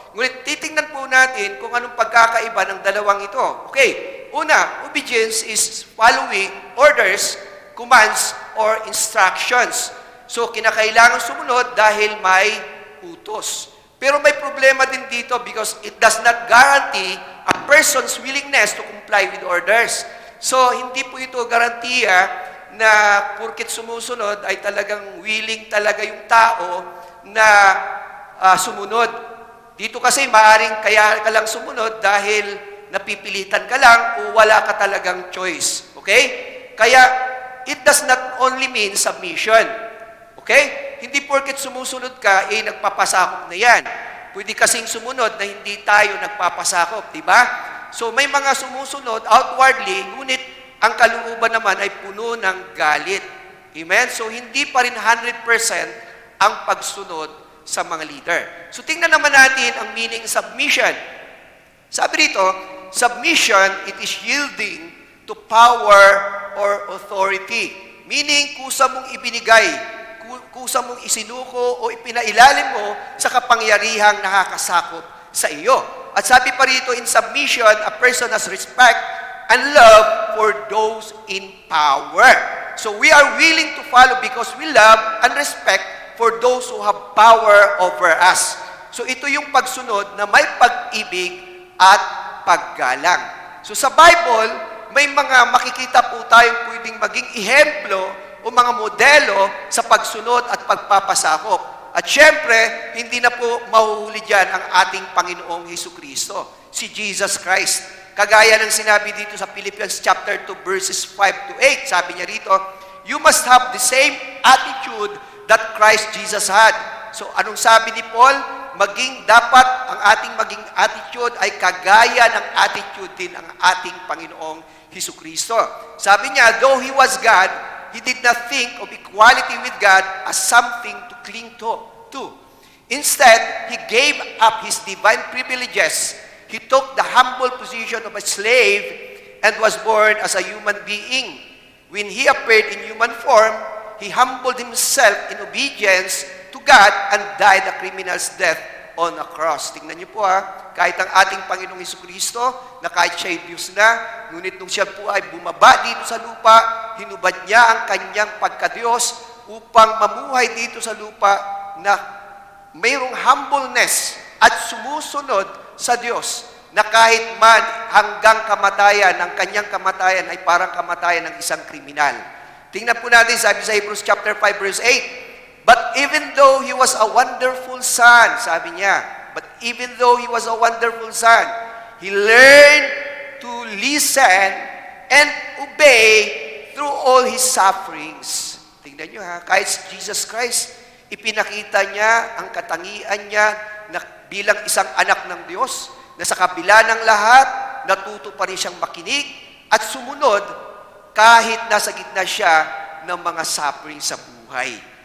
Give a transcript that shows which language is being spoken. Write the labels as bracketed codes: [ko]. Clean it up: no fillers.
[tl] Ngunit titingnan po natin kung anong pagkakaiba ng dalawang ito. Okay, una, [en] obedience is following orders, commands, or instructions. [tl] So, kinakailangan sumunod dahil may utos. Pero may problema din dito [en] because it does not guarantee a person's willingness to comply with orders. [tl] So, hindi po ito garantiya na porket sumusunod ay talagang willing talaga yung tao na sumunod. Dito kasi maaring kaya ka lang sumunod dahil napipilitan ka lang o wala ka talagang choice. Okay? Kaya, [en] it does not only mean submission. [tl] Okay? Hindi porket sumusunod ka, nagpapasakop na yan. Pwede kasing sumunod na hindi tayo nagpapasakop, di ba? So, may mga sumusunod outwardly, ngunit ang kalooban naman ay puno ng galit. Amen? So, hindi pa rin 100% ang pagsunod sa mga leader. So, tingnan naman natin ang meaning submission. Sabi rito, [en] submission, it is yielding to power or authority. [tl] Meaning, kusa mong ibinigay, kusa mong isinuko o ipinailalim mo sa kapangyarihang nakakasakop sa iyo. At sabi pa rito, [en] in submission, a person has respect and love for those in power. So we are willing to follow because we love and respect for those who have power over us. [tl] So ito yung pagsunod na may pag-ibig at paggalang. So sa Bible, may mga makikita po tayong pwedeng maging ehemplo o mga modelo sa pagsunod at pagpapasakop. At syempre, hindi na po mahuhuli dyan ang ating Panginoong Hesukristo, si Jesus Christ. Kagaya ng sinabi dito sa Philippians chapter 2 verses 5 to 8, sabi niya rito, [en] you must have the same attitude that Christ Jesus had. [tl] So anong sabi ni Paul? Dapat ang ating maging attitude ay kagaya ng attitude din ng ating Panginoong Hesukristo. Sabi niya, [en] though He was God, He did not think of equality with God as something to cling to. Instead, He gave up His divine privileges. He took the humble position of a slave and was born as a human being. When He appeared in human form, He humbled Himself in obedience to God and died a criminal's death on a cross. [tl] Tingnan niyo po kahit ang ating Panginoong Hesukristo, na kahit siya'y Diyos na, ngunit nung siya po ay bumaba dito sa lupa, hinubad niya ang kanyang pagka-Diyos upang mamuhay dito sa lupa na mayroong humbleness at sumusunod sa Diyos na kahit man hanggang kamatayan, ang kanyang kamatayan ay parang kamatayan ng isang kriminal. Tingnan po natin, sabi sa Hebrews chapter 5 verse 8, but even though He was a wonderful son, sabi niya, [en] but even though He was a wonderful son, He learned to listen and obey through all His sufferings. [tl] Tingnan niyo kahit Jesus Christ, ipinakita niya ang katangian niya na bilang isang anak ng Diyos, na sa kabila ng lahat, natuto pa rin siyang makinig at sumunod kahit nasa gitna siya ng mga suffering sa buhay.